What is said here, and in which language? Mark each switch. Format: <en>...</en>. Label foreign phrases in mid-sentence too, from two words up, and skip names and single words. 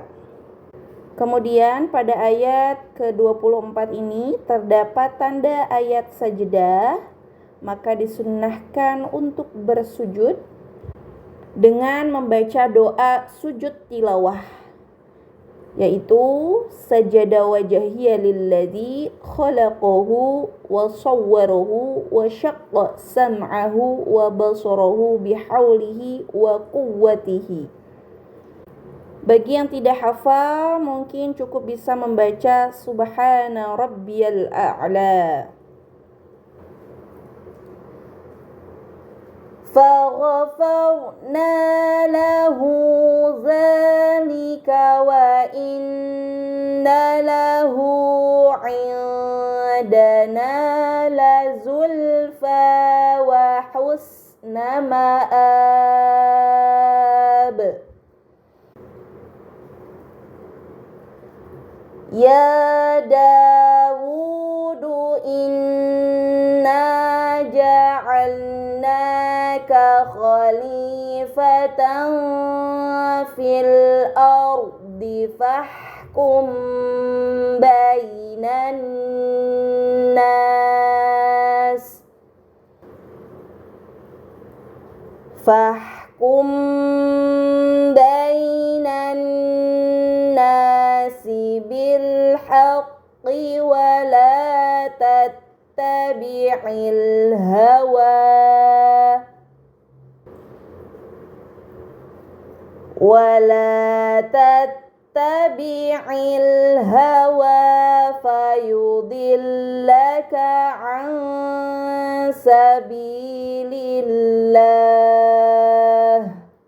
<id>Kemudian pada ayat ke-24 ini terdapat tanda ayat sajdah, maka disunnahkan untuk bersujud dengan membaca doa sujud tilawah, yaitu</id> <ar>سجد وجهي للذي خلقه وصوره وشق سمعه وبصره بحوله وقوته.</ar> <id>Bagi yang tidak hafal mungkin cukup bisa membaca</id> <ar>سبحان ربي الأعلى. فغفرنا له ذلك وإن له عندنا لزلفى وحسن مآب. يا داود إنا جعلناك جعلناك خليفة في الأرض فاحكم بين الناس فاحكم بين الناس بالحق ولا تتبع الهوى فيضلك عن سبيل الله.</ar>